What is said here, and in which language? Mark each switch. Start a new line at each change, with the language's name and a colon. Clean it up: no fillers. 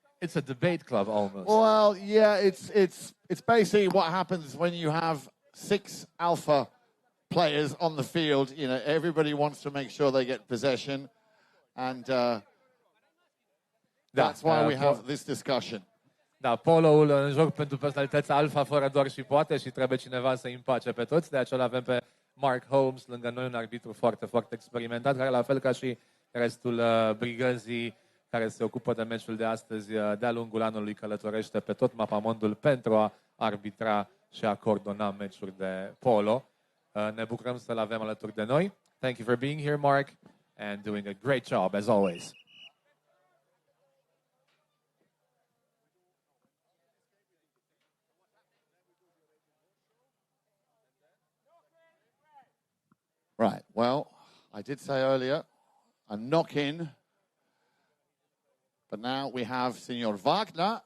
English: It's a debate club almost. Well, yeah, it's basically what happens when you have 6 alpha players on the field. You know, everybody wants to make sure they get possession, and that's why we have this discussion.
Romanian: Da, Polo-ul în joc pentru personalități alfa fără doar și poate și trebuie cineva să îi împace pe toți. De aceea avem pe Mark Holmes lângă noi, un arbitru foarte, foarte experimentat, care la fel ca și restul brigăzii care se ocupă de meciul de astăzi de-a lungul anului călătorește pe tot mapamondul pentru a arbitra și a coordona meciuri de polo. Ne bucurăm să-l avem alături de noi.
English: Thank you for being here, Mark, and doing a great job as always. Right, well, I did say earlier, a knock-in, but now we have Senor Wagner.